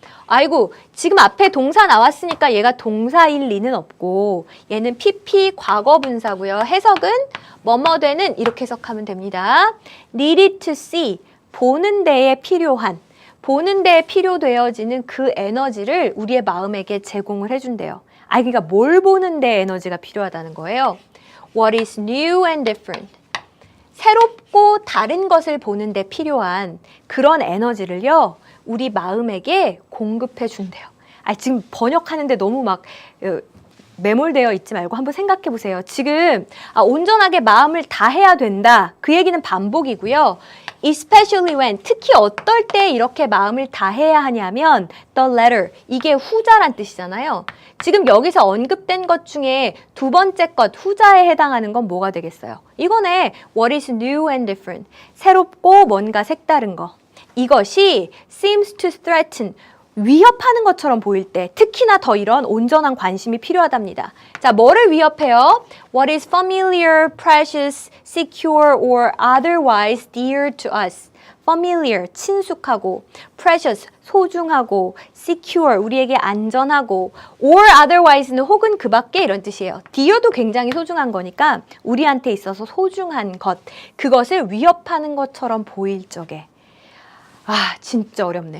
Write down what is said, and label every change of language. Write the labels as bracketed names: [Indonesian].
[Korean] 아이고, 지금 앞에 동사 나왔으니까 얘가 동사일 리는 없고 얘는 PP 과거분사고요. 해석은 뭐뭐 되는 이렇게 해석하면 됩니다. [English] needed to see, [Korean] 보는 데에 필요한, 보는 데에 필요되어지는 그 에너지를 우리의 마음에게 제공을 해준대요. 그러니까 뭘 보는 데 에너지가 필요하다는 거예요. [English] What is new and different. [Korean] 새롭고 다른 것을 보는 데 필요한 그런 에너지를요. 우리 마음에게 공급해 준대요. 지금 번역하는데 너무 막 매몰되어 있지 말고 한번 생각해 보세요. 지금 온전하게 마음을 다해야 된다. 그 얘기는 반복이고요. [English] Especially when, [Korean] 특히 어떨 때 이렇게 마음을 다해야 하냐면 [English] the latter, [Korean] 이게 후자란 뜻이잖아요. 지금 여기서 언급된 것 중에 두 번째 것, 후자에 해당하는 건 뭐가 되겠어요? 이거네. [English] What is new and different. [Korean] 새롭고 뭔가 색다른 거. 이것이 [English] seems to threaten, [Korean] 위협하는 것처럼 보일 때 특히나 더 이런 온전한 관심이 필요하답니다. 자, 뭐를 위협해요? [English] What is familiar, precious, secure or otherwise dear to us. [Korean] familiar, 친숙하고, precious, 소중하고, secure, 우리에게 안전하고, or otherwise는 혹은 그 밖에 이런 뜻이에요. dear도 굉장히 소중한 거니까 우리한테 있어서 소중한 것, 그것을 위협하는 것처럼 보일 적에 진짜 어렵네.